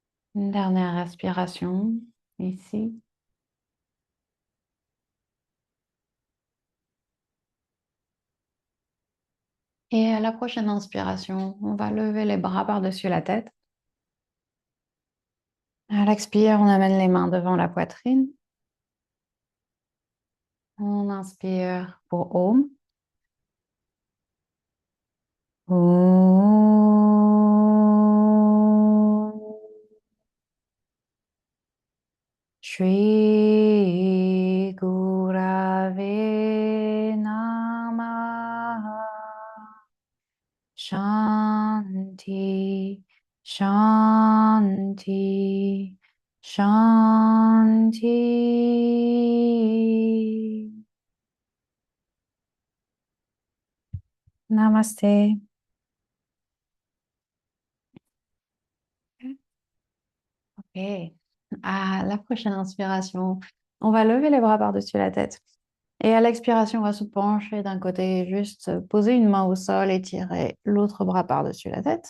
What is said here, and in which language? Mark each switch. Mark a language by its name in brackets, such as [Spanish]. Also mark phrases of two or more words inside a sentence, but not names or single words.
[French] Une dernière respiration ici. Et à la prochaine inspiration, on va lever les bras par-dessus la tête. À l'expire, on amène les mains devant la poitrine. On inspire pour Om. Om. [Sanskrit] श्री गुरवे नमः. शान्ति, शान्ति, शान्ति. [French] Namaste. Ok. À la prochaine inspiration, on va lever les bras par-dessus la tête. Et à l'expiration, on va se pencher d'un côté, juste poser une main au sol et tirer l'autre bras par-dessus la tête.